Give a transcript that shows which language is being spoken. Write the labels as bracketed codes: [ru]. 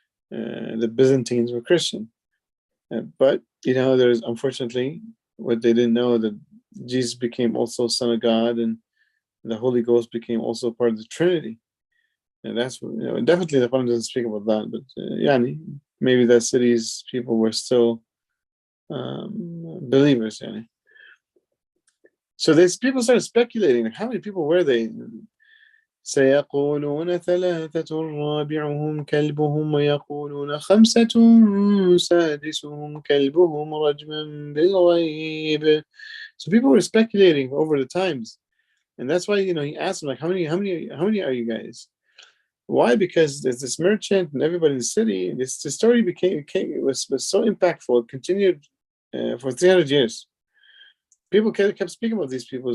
[en] The Byzantines were Christian. But, there's unfortunately what they didn't know, that Jesus became also Son of God, and the Holy Ghost became also part of the Trinity. And that's, definitely the Quran doesn't speak about that, but maybe that city's people were still believers. So these people started speculating, how many people were they? [ar] سيقولون ثلاثة رابعهم كلبهم ويقولون خمسة سادسهم كلبهم رجما بالغيب. [en] So people were speculating over the times, and that's why he asked them, like, how many are you guys? Why? Because there's this merchant and everybody in the city. This story was so impactful. It continued for 300 years. People kept speaking about these people.